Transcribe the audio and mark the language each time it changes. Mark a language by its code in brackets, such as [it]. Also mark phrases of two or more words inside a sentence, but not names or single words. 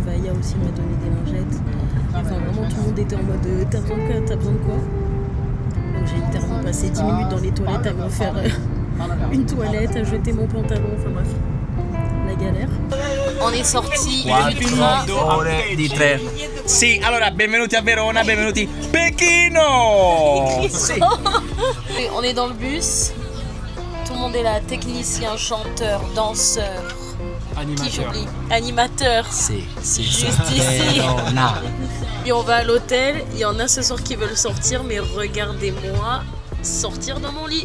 [fr] Vaya aussi m'a donné des lingettes. Enfin, vraiment, tout le monde était en mode t'as besoin de quoi? T'as besoin de quoi? Donc, j'ai littéralement passé 10 minutes dans les toilettes à me faire une toilette, à jeter mon pantalon. Enfin, bref, la galère. On est sorti du train. [it] Di tre. Sì, allora benvenuti a Verona, benvenuti Pechino. Sì. [fr] On est dans le bus. Tout le monde est là, technicien, chanteur, danseur. Animateur. Animateur. C'est Juste ici. Verona. Et on va à l'hôtel. Il y en a ce soir qui veulent sortir, mais regardez-moi sortir dans mon lit.